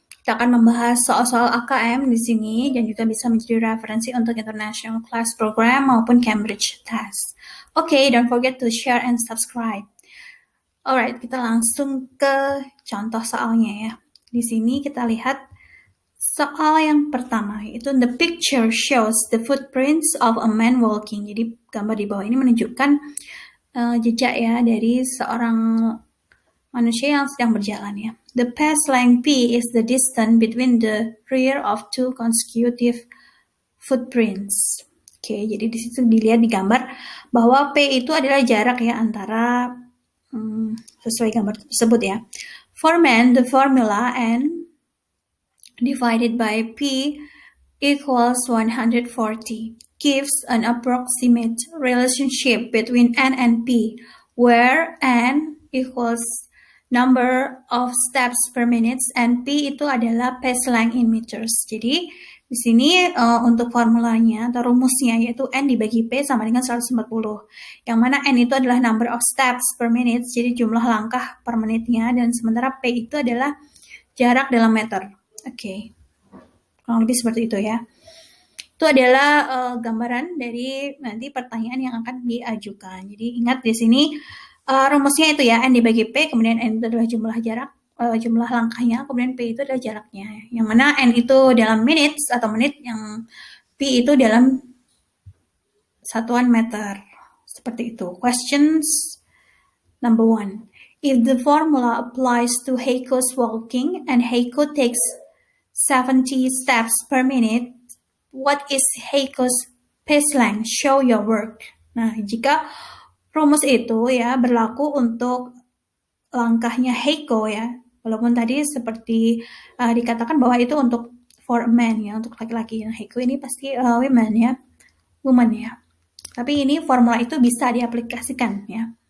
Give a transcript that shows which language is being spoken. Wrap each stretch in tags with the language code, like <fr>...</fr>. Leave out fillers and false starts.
<id>Kita akan membahas soal-soal AKM di sini dan juga bisa menjadi referensi untuk International Class Program maupun Cambridge Test.</id> <en>Okay, don't forget to share and subscribe.</en> <id>Alright, kita langsung ke contoh soalnya ya. Di sini kita lihat soal yang pertama, yaitu</id> <en>the picture shows the footprints of a man walking.</en> <id>Jadi gambar di bawah ini menunjukkan jejak ya dari seorang manusia yang sedang berjalan ya.</id> <en>The path length P is the distance between the rear of two consecutive footprints.</en> <id>Oke, jadi di situ dilihat di gambar bahwa P itu adalah jarak ya antara sesuai gambar tersebut ya.</id> <en>For men, the formula N divided by P equals 140 gives an approximate relationship between N and P, where N equals number of steps per minute and P</en> <id>itu adalah</id> <en>pace length in meters.</en> <id>Jadi di sini untuk formulanya atau rumusnya yaitu N dibagi P sama dengan 140. Yang mana N itu adalah</id> <en>number of steps per minute,</en> <id>jadi jumlah langkah per menitnya, dan sementara P itu adalah jarak dalam meter. Oke. Kurang lebih seperti itu ya. Itu adalah gambaran dari nanti pertanyaan yang akan diajukan. Jadi ingat di sini rumusnya itu ya, N dibagi P, kemudian N itu adalah jumlah jarak, jumlah langkahnya, kemudian P itu adalah jaraknya. Yang mana N itu dalam minutes atau menit, yang P itu dalam satuan meter. Seperti itu.</id> <en>Questions number 1. If the formula applies to Heiko's walking and Heiko takes 70 steps per minute, what is Heiko's pace length? Show your work.</en> <id>Nah, jika rumus itu ya berlaku untuk langkahnya Heiko ya, walaupun tadi seperti dikatakan bahwa itu untuk</id> <en>for a man</en> <id>ya, untuk laki-laki. Nah, Heiko ini pasti woman ya. Tapi ini formula itu bisa diaplikasikan ya.</id>